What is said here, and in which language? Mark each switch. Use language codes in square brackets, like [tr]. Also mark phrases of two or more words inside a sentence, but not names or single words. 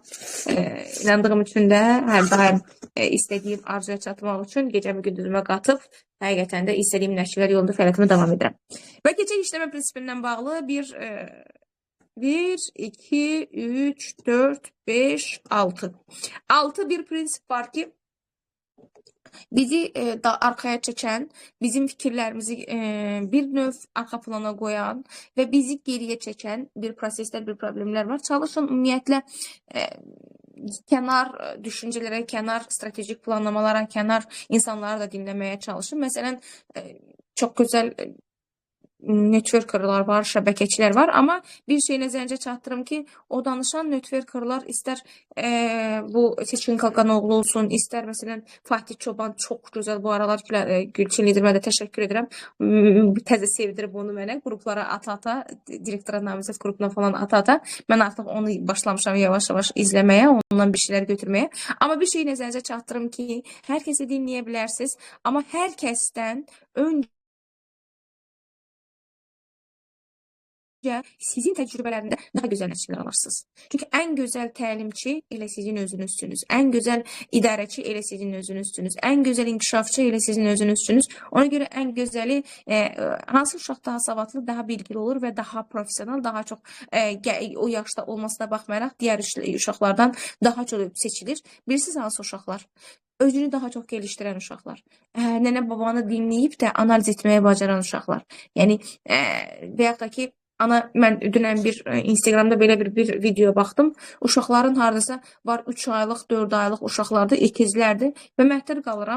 [az] İnandığım üçün də hər daim istədiyim arzuya çatmaq üçün gecəmi gündüzümə qatıb həqiqətən də istədiyim nəticələr yolunda fəaliyyətimi davam edirəm. Və gecə işləmə prinsipindən bağlı 1, 2, 3, 4, 5, 6. 6 bir prinsip var ki, [tr] bizi arkaya çeken, bizim fikirlerimizi bir növ arka plana koyan ve bizi geriye çeken bir prosesler, bir problemler var. Çalışın ümumiyyətlə kenar düşüncelere, kenar stratejik planlamalara, kenar insanları da dinlemeye çalışın. Mesela çok güzel networkerlar var, [az] şəbəkəçilər var, amma bir şey nəzərinizə çatdırım ki, o danışan networkerlar istər bu Seçkin Kalkanoğlu olsun, istər məsələn Fatih Çoban çox gözəl bu aralar Gülçin liderimə də təşəkkür edirəm. Təzə sevdirib onu mənə qruplara ata-ata, direktora namizəd qrupuna falan ata-ata mən artıq onu başlamışam yavaş-yavaş izləməyə, ondan bir şeylər götürməyə. Amma bir şey nəzərinizə çatdırım ki, hər kəsi dinləyə bilərsiniz, amma hər kəsdən öncə sizin [tr] tecrübelerinde daha güzel [az] nəticələr alırsınız. Çünkü [tr] en güzel [az] təlimçi elə sizin özünüzsünüz. [tr] En güzel [az] idarəçi elə sizin özünüzsünüz. [tr] En güzel [az] inkişafçı elə sizin özünüzsünüz. [tr] Ona göre en güzeli [az] hansı uşaq daha savadlı, daha bilgili olur ve daha profesyonel, daha çok o yaşta olmasına baxmayaraq diğer uşaqlardan daha çok seçilir. Bilirsiniz hansı uşaqlar? Özünü daha çok geliştiren uşaqlar. Nənə babanı [tr] dinleyip de analiz etmeye [az] bacaran uşaqlar. Yani veyahut da ki mən dünən bir Instagramda belə bir video baxdım. Uşaqların hardasa var 3 aylıq, 4 aylıq uşaqlarda ikizlərdir və məhtər qalıram.